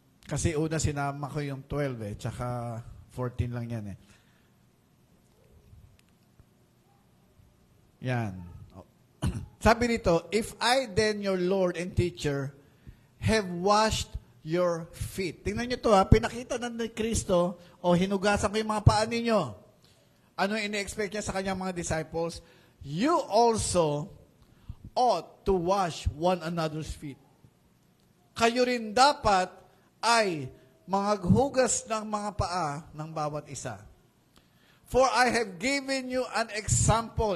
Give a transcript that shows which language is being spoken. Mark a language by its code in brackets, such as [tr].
[tl] Kasi una sinama ko yung 12 tsaka 14 lang yan eh. Yan. Sabi dito, [en] if I then, your Lord and teacher, have washed your feet. [tl] Tingnan nyo to ha, pinakita na ni Kristo, o hinugasan ko yung mga paa ninyo. Ano ini-expect niya sa kanyang mga disciples? [en] You also ought to wash one another's feet. [tl] Kayo rin dapat ay maghugas ng mga paa ng bawat isa. [en] For I have given you an example.